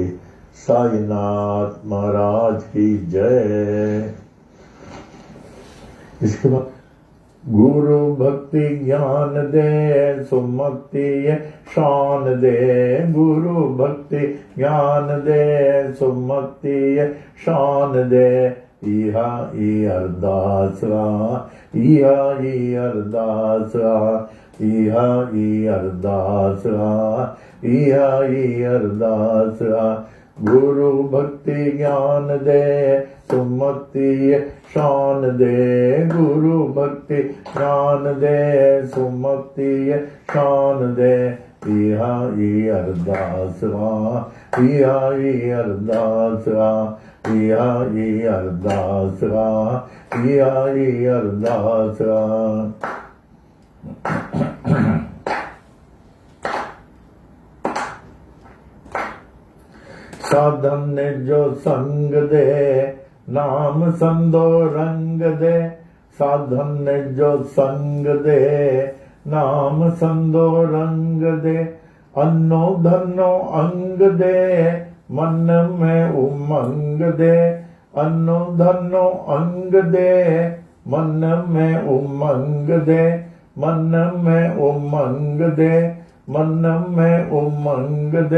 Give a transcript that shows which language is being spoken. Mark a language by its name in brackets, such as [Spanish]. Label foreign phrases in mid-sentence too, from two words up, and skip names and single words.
[Hindi] साईनाथ महाराज की जय। इसके बाद [Sindhi] गुरु भक्ति ज्ञान दे, सुमति शान दे। गुरु भक्ति ज्ञान दे, सुमति शान दे। इहा ई अरदासा, इहा ई अरदासा, इहा ई अरदासा, इहा ई अरदासा। गुरु भक्ति ज्ञान दे, सुमति शान दे। गुरु भक्ति ज्ञान दे, सुमति शान दे। इहा ई अरदासा, इहा ई अरदासा, इहा ई अरदासा, इहा ई अरदासा। साधन ने जो संग दे, नाम संदो रंग दे। साधन ने जो संग दे, नाम संदो रंग दे। अन्नो धनो अंग दे, मन में उमंग दे। अन्नो धनो अंग दे, मन में उमंग दे। मन में उमंग दे, मन में उमंग दे।